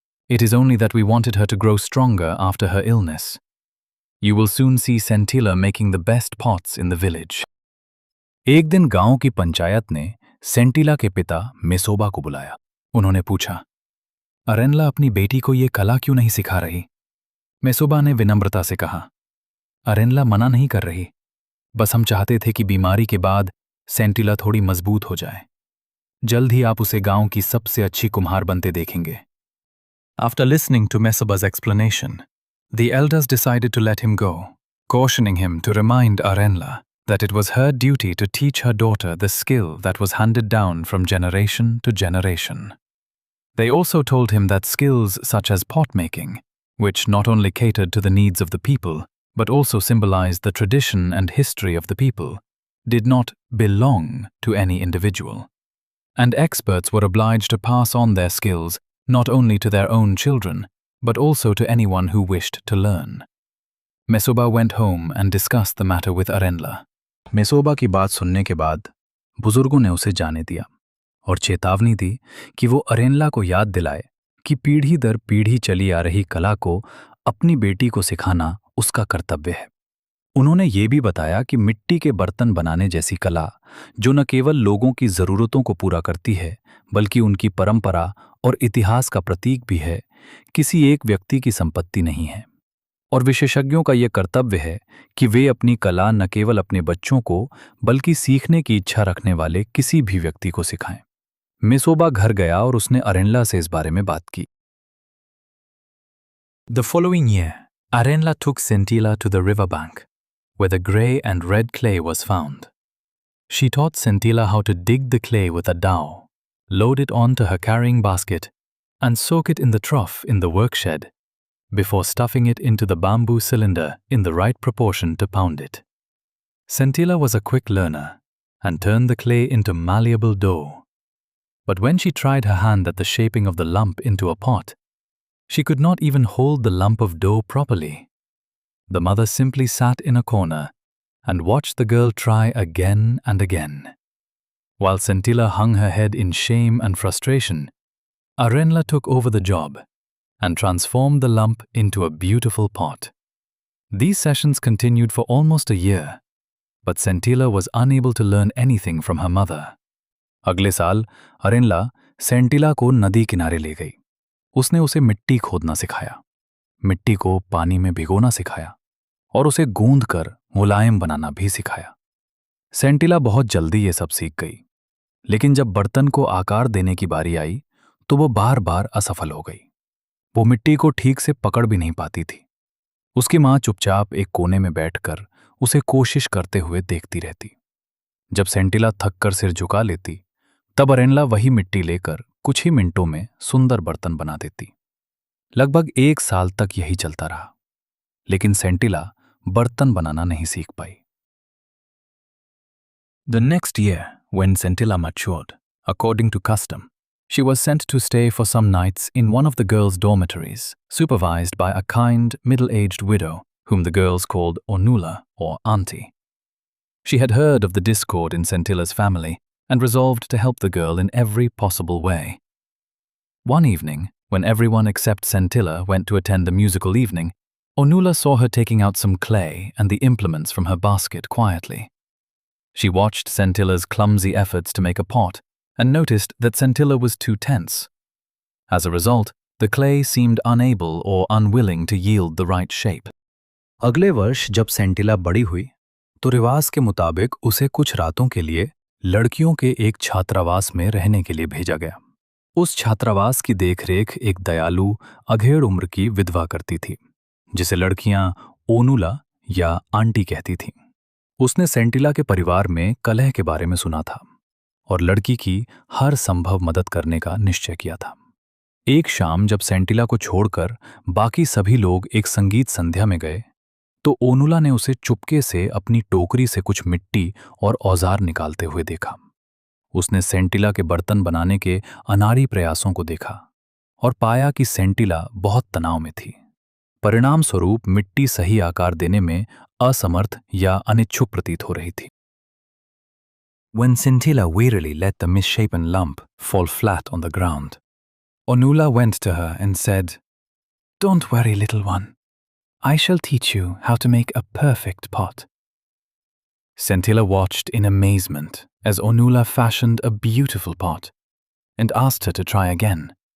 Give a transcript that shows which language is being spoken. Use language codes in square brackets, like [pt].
[en] It is only that we wanted her to grow stronger after her illness. You will soon see Scintilla making the best pots in the village." [hi] एक दिन गांव की पंचायत ने सेंटिला के पिता मेसोबा को बुलाया। उन्होंने पूछा, अरेनला अपनी बेटी को ये कला क्यों नहीं सिखा रही? मेसोबा ने विनम्रता से कहा, अरेनला मना नहीं कर रही, बस हम चाहते थे कि बीमारी के बाद सेंटिला थोड़ी मजबूत हो जाए। जल्द ही आप उसे गांव की सबसे अच्छी कुम्हार बनते देखेंगे। [en] After listening to Mesoba's explanation, the elders decided to let him go, cautioning him to remind Arenla that it was her duty to teach her daughter the skill that was handed down from generation to generation. They also told him that skills such as pot-making, which not only catered to the needs of the people, but also symbolized the tradition and history of the people, did not belong to any individual. And experts were obliged to pass on their skills not only to their own children, but also to anyone who wished to learn. Mesoba went home and discussed the matter with Arenla. [hi] मेसोबा की बात सुनने के बाद बुजुर्गों ने उसे जाने दिया और चेतावनी दी कि वो अरेनला को याद दिलाए कि पीढ़ी दर पीढ़ी चली आ रही कला को अपनी बेटी को सिखाना उसका कर्तव्य है। उन्होंने ये भी बताया कि मिट्टी के बर्तन बनाने जैसी कला, जो न केवल लोगों की ज़रूरतों को पूरा करती है बल्कि उनकी परंपरा और इतिहास का प्रतीक भी है, किसी एक व्यक्ति की संपत्ति नहीं है और विशेषज्ञों का यह कर्तव्य है कि वे अपनी कला न केवल अपने बच्चों को बल्कि सीखने की इच्छा रखने वाले किसी भी व्यक्ति को सिखाएं। मेसोबा घर गया और उसने अरेनला से इस बारे में बात की। [en] The following year, Arenla took Scintilla to the riverbank, where the grey and red clay was found. She taught Scintilla how to dig the clay with a dowel, load it onto her carrying basket, and soak it in the trough in the workshed, before stuffing it into the bamboo cylinder in the right proportion to pound it. Scintilla was a quick learner and turned the clay into malleable dough. But when she tried her hand at the shaping of the lump into a pot, she could not even hold the lump of dough properly. The mother simply sat in a corner and watched the girl try again and again. While Scintilla hung her head in shame and frustration, Arenla took over the job and transformed the lump into a beautiful pot. These sessions continued for almost a year, but Scintilla was unable to learn anything from her mother. [hi] अगले साल अरेनला सेंटिला को नदी किनारे ले गई। उसने उसे मिट्टी खोदना सिखाया, मिट्टी को पानी में भिगोना सिखाया और उसे गूंद कर मुलायम बनाना भी सिखाया। सेंटिला बहुत जल्दी ये सब सीख गई, लेकिन जब बर्तन को आकार देने की बारी आई तो वो बार बार असफल हो गई। वो मिट्टी को ठीक से पकड़ भी नहीं पाती थी। उसकी माँ चुपचाप एक कोने में बैठकर उसे कोशिश करते हुए देखती रहती। जब सेंटिला थककर सिर झुका लेती, तब अरेनला वही मिट्टी लेकर कुछ ही मिनटों में सुंदर बर्तन बना देती। लगभग 1 साल तक यही चलता रहा, लेकिन सेंटिला बर्तन बनाना नहीं सीख पाई। [en] The next year, when Scintilla matured, according to custom, she was sent to stay for some nights in one of the girls' dormitories, supervised by a kind, middle-aged widow, whom the girls called Onula or Auntie. She had heard of the discord in Scintilla's family and resolved to help the girl in every possible way. One evening, when everyone except Scintilla went to attend the musical evening, Onula saw her taking out some clay and the implements from her basket quietly. She watched Scintilla's clumsy efforts to make a pot and noticed that Scintilla was too tense. As a result, the clay seemed unable or unwilling to yield the right shape. [hi] अगले वर्ष जब सेंटिला बड़ी हुई, तो रिवाज के मुताबिक उसे कुछ रातों के लिए लड़कियों के एक छात्रावास में रहने के लिए भेजा गया। उस छात्रावास की देखरेख एक दयालु, अधेड़ उम्र की विधवा करती थी, जिसे लड़कियां ओनुला या आंटी कहती थीं। उसने सेंटिला के परिवार में कलह के बारे में सुना था और लड़की की हर संभव मदद करने का निश्चय किया था। एक शाम जब सेंटिला को छोड़कर बाकी सभी लोग एक संगीत संध्या में गए, तो ओनुला ने उसे चुपके से अपनी टोकरी से कुछ मिट्टी और औजार निकालते हुए देखा। उसने सेंटिला के बर्तन बनाने के अनाड़ी प्रयासों को देखा और पाया कि सेंटिला बहुत तनाव में थी। परिणाम स्वरूप मिट्टी सही आकार देने में असमर्थ या अनिच्छुक प्रतीत हो रही थी। [en] When Scintilla wearily let the misshapen lump fall flat on the ground, Onula went to her and said, "Don't worry, little one. I shall teach you how to make a perfect pot." Scintilla watched in amazement as Onula fashioned a beautiful pot and asked her to try again.